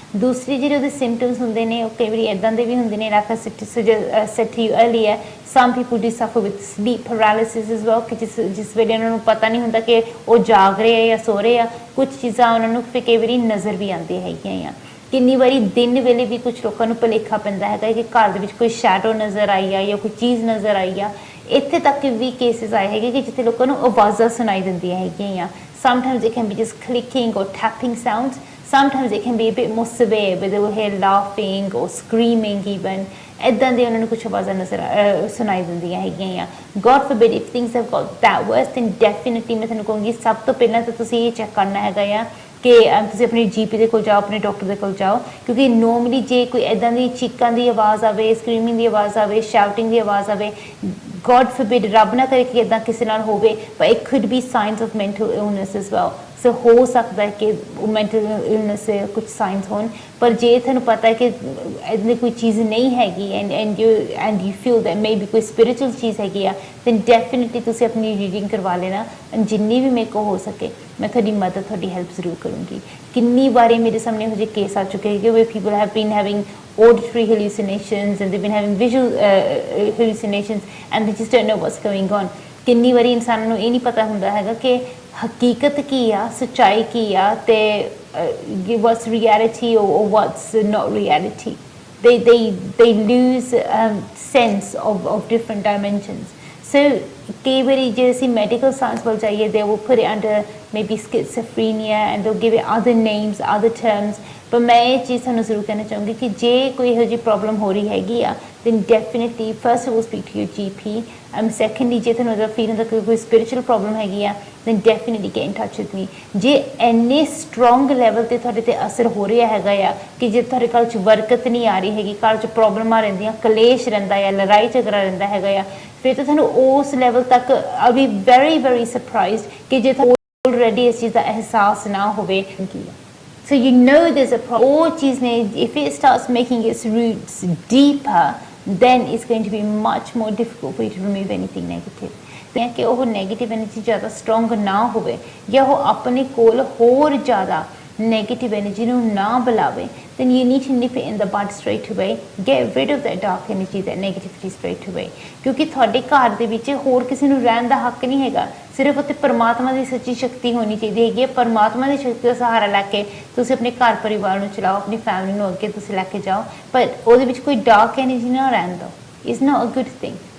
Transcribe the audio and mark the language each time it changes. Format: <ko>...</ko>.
<pa>ਦੂਸਰੀ ਜਿਹੜੇ ਉਹਦੇ ਸਿੰਪਟਮਸ ਹੁੰਦੇ ਨੇ ਉਹ ਕਈ ਵਾਰੀ ਇੱਦਾਂ ਦੇ ਵੀ ਹੁੰਦੇ ਨੇ,</pa> <en>like I said to you earlier, some people do suffer with sleep paralysis as well</en> <pa>ਕਿ ਜਿਸ ਵੇਲੇ ਉਹਨਾਂ ਨੂੰ ਪਤਾ ਨਹੀਂ ਹੁੰਦਾ ਕਿ ਉਹ ਜਾਗ ਰਹੇ ਆ ਜਾਂ ਸੋ ਰਹੇ ਆ, ਕੁਛ ਚੀਜ਼ਾਂ ਉਹਨਾਂ ਨੂੰ ਫਿਰ ਕਈ ਵਾਰੀ ਨਜ਼ਰ ਵੀ ਆਉਂਦੀਆਂ ਹੈਗੀਆਂ ਆ। ਕਿੰਨੀ ਵਾਰੀ ਦਿਨ ਵੇਲੇ ਵੀ ਕੁਝ ਲੋਕਾਂ ਨੂੰ ਭੁਲੇਖਾ ਪੈਂਦਾ ਹੈਗਾ ਕਿ ਘਰ ਦੇ ਵਿੱਚ ਕੋਈ ਸ਼ੈਡੋ ਨਜ਼ਰ ਆਈ ਆ ਜਾਂ ਕੋਈ ਚੀਜ਼ ਨਜ਼ਰ ਆਈ ਆ। ਇੱਥੇ ਤੱਕ ਵੀ ਕੇਸਿਸ ਆਏ ਹੈਗੇ ਕਿ ਜਿੱਥੇ ਲੋਕਾਂ ਨੂੰ ਆਵਾਜ਼ਾਂ ਸੁਣਾਈ ਦਿੰਦੀਆਂ ਹੈਗੀਆਂ ਆ।</pa> <en>Sometimes it can be just clicking or tapping sounds. Sometimes it can be a bit more severe, where they will hear laughing or screaming even.</en> <pa>ਇੱਦਾਂ ਦੇ ਉਹਨਾਂ ਨੂੰ ਕੁਛ ਆਵਾਜ਼ਾਂ ਨਜ਼ਰ ਸੁਣਾਈ ਦਿੰਦੀਆਂ ਹੈਗੀਆਂ ਆ।</pa> <en>God forbid if things have got that worse, then definitely</en> <pa>ਮੈਂ ਤੁਹਾਨੂੰ ਕਹੂੰਗੀ ਸਭ ਤੋਂ ਪਹਿਲਾਂ ਤਾਂ ਤੁਸੀਂ ਇਹ ਚੈੱਕ ਕਰਨਾ ਹੈਗਾ ਆ ਕਿ ਤੁਸੀਂ ਆਪਣੇ GP ਦੇ ਕੋਲ ਜਾਓ, ਆਪਣੇ ਡਾਕਟਰ ਦੇ ਕੋਲ ਜਾਓ, ਕਿਉਂਕਿ ਨੋਰਮਲੀ ਜੇ ਕੋਈ ਇੱਦਾਂ ਦੀ ਚੀਕਾਂ ਦੀ ਆਵਾਜ਼ ਆਵੇ, ਸਕਰੀਮਿੰਗ ਦੀ ਆਵਾਜ਼ ਆਵੇ, ਸ਼ਾਊਟਿੰਗ ਦੀ ਆਵਾਜ਼ ਆਵੇ,</pa> <en>God forbid</en> <pa>ਰੱਬ ਨਾ ਕਰੇ ਕਿ ਇੱਦਾਂ ਕਿਸੇ ਨਾਲ ਹੋਵੇ,</pa> <en>but it could be signs of mental illness as well.</en> <pa>ਸੋ ਹੋ ਸਕਦਾ ਹੈ ਕਿ ਮੈਂਟਲ ਇਲਨੈਸ ਦੇ ਕੁਝ ਸਾਈਨਸ ਹੋਣ, ਪਰ ਜੇ ਤੁਹਾਨੂੰ ਪਤਾ ਹੈ ਕਿ ਇੱਦਾਂ ਕੋਈ ਚੀਜ਼ ਨਹੀਂ ਹੈਗੀ</pa> <en>and you feel that maybe</en> <pa>ਕੋਈ ਸਪਿਰਿਚੁਅਲ ਚੀਜ਼ ਹੈਗੀ ਆ,</pa> <en>then definitely</en> <pa>ਤੁਸੀਂ ਆਪਣੀ ਰੀਡਿੰਗ ਕਰਵਾ ਲੈਣਾ। ਜਿੰਨੀ ਵੀ ਮੇਰੇ ਕੋਲ ਹੋ ਸਕੇ ਮੈਂ ਤੁਹਾਡੀ ਮਦਦ, ਤੁਹਾਡੀ ਹੈਲਪ ਜ਼ਰੂਰ ਕਰੂੰਗੀ। ਕਿੰਨੀ ਵਾਰੀ ਮੇਰੇ ਸਾਹਮਣੇ ਇਹੋ ਜਿਹੇ ਕੇਸ ਆ ਚੁੱਕੇ ਹੈਗੇ</pa> <en>Where people have been having auditory hallucinations and they've been having visual hallucinations and they just don't know what's going on.</en> <pa>ਕਿੰਨੀ ਵਾਰੀ ਇਨਸਾਨਾਂ ਨੂੰ ਇਹ ਨਹੀਂ ਪਤਾ ਹੁੰਦਾ ਹੈਗਾ ਕਿ ਹਕੀਕਤ ਕੀ ਆ, ਸੱਚਾਈ ਕੀ ਆ, ਤੇ</pa> <en>what's reality or what's not reality. They lose sense of different dimensions. So</en> <pa>ਕਈ ਵਾਰੀ ਜੇ ਅਸੀਂ ਮੈਡੀਕਲ ਸਾਇੰਸ ਵੱਲ ਜਾਈਏ,</pa> <en>they will put it under maybe schizophrenia and they'll give it other names, other terms.</en> <pa>ਪਰ ਮੈਂ ਇਹ ਚੀਜ਼ ਤੁਹਾਨੂੰ ਜ਼ਰੂਰ ਕਹਿਣਾ ਚਾਹੂੰਗੀ ਕਿ ਜੇ ਕੋਈ ਇਹੋ ਜਿਹੀ ਪ੍ਰੋਬਲਮ ਹੋ ਰਹੀ ਹੈਗੀ ਆ,</pa> <en>then definitely first of all speak to your GP.</en> <pa>Secondly, ਜੇ ਤੁਹਾਨੂੰ ਅਗਰ ਫੀਲ ਹੁੰਦਾ ਕਿ ਕੋਈ ਸਪਿਰਿਚੁਅਲ ਪ੍ਰੋਬਲਮ ਹੈਗੀ ਆ,</pa> <en>then definitely get in touch with me.</en> <pa>ਜੇ ਇੰਨੇ ਸਟਰੋਂਗ ਲੈਵਲ 'ਤੇ ਤੁਹਾਡੇ 'ਤੇ ਅਸਰ ਹੋ ਰਿਹਾ ਹੈਗਾ ਆ ਕਿ ਜੇ ਤੁਹਾਡੇ ਘਰ 'ਚ ਬਰਕਤ ਨਹੀਂ ਆ ਰਹੀ ਹੈਗੀ, ਘਰ 'ਚ ਪ੍ਰੋਬਲਮਾਂ ਰਹਿੰਦੀਆਂ, ਕਲੇਸ਼ ਰਹਿੰਦਾ ਆ, ਲੜਾਈ ਝਗੜਾ ਰਹਿੰਦਾ ਹੈਗਾ ਆ, ਫਿਰ ਤਾਂ ਤੁਹਾਨੂੰ ਉਸ ਲੈਵਲ ਤੱਕ</pa> <en>I'll be very very surprised</en> <pa>ਕਿ ਜੇ ਤੁਹਾਨੂੰ ਆਲਰੇਡੀ ਇਸ ਚੀਜ਼ ਦਾ ਅਹਿਸਾਸ ਨਾ ਹੋਵੇ।</pa> <en>So you know there's a problem.</en> <pa>ਉਹ ਚੀਜ਼ ਨੇ</pa> <en>if it starts making its roots deeper, then it's going to be much more difficult for you to remove anything negative.</en> <pa>ਤੇ ਕਿ ਉਹ ਨੈਗੇਟਿਵ ਐਨਰਜੀ ਜ਼ਿਆਦਾ ਸਟਰੋਂਗ ਨਾ ਹੋਵੇ ਜਾਂ ਉਹ ਆਪਣੇ ਕੋਲ ਹੋਰ ਜ਼ਿਆਦਾ negative energy ਨੂੰ ਨਾ ਬੁਲਾਵੇ,</pa> <en>then you need to nip it in the bud straight away. Get rid of that dark energy, that negativity straight away.</en> <pa>ਕਿਉਂਕਿ ਤੁਹਾਡੇ ਘਰ ਦੇ ਵਿੱਚ ਹੋਰ ਕਿਸੇ ਨੂੰ ਰਹਿਣ ਦਾ ਹੱਕ ਨਹੀਂ ਹੈਗਾ, ਸਿਰਫ ਉੱਥੇ ਪਰਮਾਤਮਾ ਦੀ ਸੱਚੀ ਸ਼ਕਤੀ ਹੋਣੀ ਚਾਹੀਦੀ ਹੈਗੀ ਹੈ। ਪਰਮਾਤਮਾ ਦੀ ਸ਼ਕਤੀ ਦਾ ਸਹਾਰਾ ਲੈ ਕੇ ਤੁਸੀਂ ਆਪਣੇ ਘਰ ਪਰਿਵਾਰ ਨੂੰ ਚਲਾਓ, ਆਪਣੀ ਫੈਮਿਲੀ ਨੂੰ ਅੱਗੇ ਤੁਸੀਂ ਲੈ ਕੇ ਜਾਓ, ਪਰ ਉਹਦੇ ਵਿੱਚ ਕੋਈ ਡਾਰਕ ਐਨਰਜੀ ਨਾ ਰਹਿਣ ਦਿਓ।</pa> <en>Is not a good thing.</en>